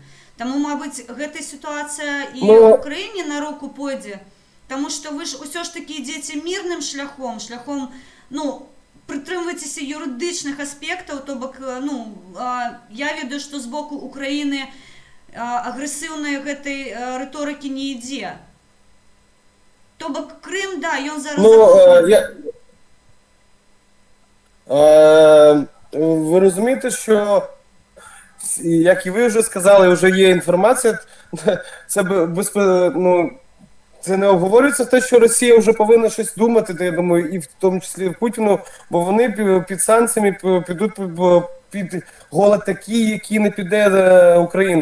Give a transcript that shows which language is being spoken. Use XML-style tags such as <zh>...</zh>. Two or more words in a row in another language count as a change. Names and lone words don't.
<be>Таму, мабыць, гэтая сітуацыя і ў Украіне на руку пойдзе, таму што вы ж усё ж такі ідзеце мірным шляхом, ну, прытрымвайцеся юрыдычных аспектаў, то бок, ну, я ведаю, што з боку Украіны агрэсіўнай гэтай рыторыкі не ідзе. То бок Крым, да, ён зараз...</be> <uk>Ви розумієте, що, як і ви вже сказали, вже є інформація, це не обговорюється те, що Росія вже повинна щось думати, я думаю, і в тому числі Путіну, бо вони під санкціями підуть під голод такі, які не піде Україна.</uk>